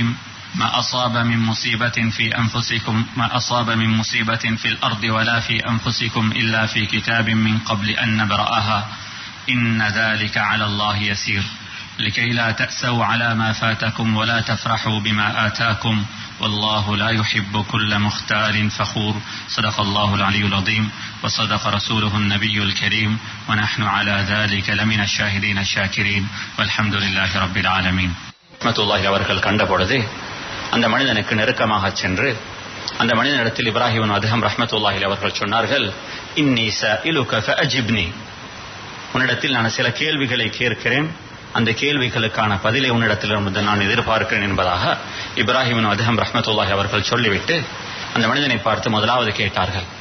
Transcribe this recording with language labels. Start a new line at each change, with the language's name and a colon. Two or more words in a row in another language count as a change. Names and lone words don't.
Arabic: ما أصاب من مصيبة في أنفسكم ما أصاب من مصيبة في الأرض ولا في أنفسكم إلا في كتاب من قبل أن نبرأها إن ذلك على الله يسير لكي لا تأسوا على ما فاتكم ولا تفرحوا بما آتاكم والله لا يحب كل مختال فخور. صدق الله العلي العظيم وصدق رسوله النبي الكريم ونحن على ذلك لمن الشاهدين الشاكرين والحمد لله رب العالمين.
Tamil: ரஹ்மத்துல்லாஹி அவர்கள் கண்ட பொழுது அந்த மனிதனுக்கு நெருக்கமாக சென்று அந்த மனிதனிடத்தில் இப்ராஹிம் அதஹம் ரஹ்மத்துல்லாஹி அவர்கள் சொன்னார்கள்,
Arabic: إني سائلك فأجبني,
Tamil: உன்னிடத்தில் நான் சில கேள்விகளை கேட்கிறேன், அந்த கேள்விகளுக்கான பதிலை உன்னிடத்திலிருந்து நான் எதிர்பார்க்கிறேன் என்பதாக இப்ராஹிம் அதஹம் ரஹ்மத்துல்லாஹி அவர்கள் சொல்லிவிட்டு அந்த மனிதனை பார்த்து முதலாவது கேட்டார்கள்,